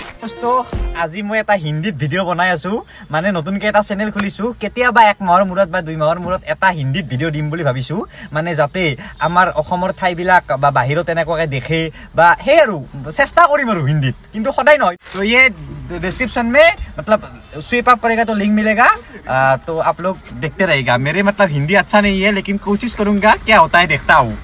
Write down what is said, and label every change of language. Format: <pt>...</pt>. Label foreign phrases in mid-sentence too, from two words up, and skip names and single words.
<as>दोस्तों আজি মই এটা হিন্দীত ভিডিও বনাই আছো, মানে নতুনকৈ এটা চেনেল খুলিছো। কেতিয়াবা এক মাহৰ মূৰত বা 2 মাহৰ মূৰত এটা হিন্দীত ভিডিও দিম বুলি ভাবিছো, মানে যাতে আমাৰ অসমৰ ঠাইবিলাক বা বাহিৰত এনেকুৱাকৈ দেখে বা সেই আৰু চেষ্টা কৰিম আৰু হিন্দীত, কিন্তু সদায় নহয়।</as> <hi>তো ये डिस्क्रिप्शन में मतलब स्वीप अप करेगा तो लिंक मिलेगा, तो आप लोग देखते रहेगा। मेरे मतलब हिंदी अच्छा नहीं है लेकिन कोशिश करूंगा, क्या होता है देखता हूँ।</hi>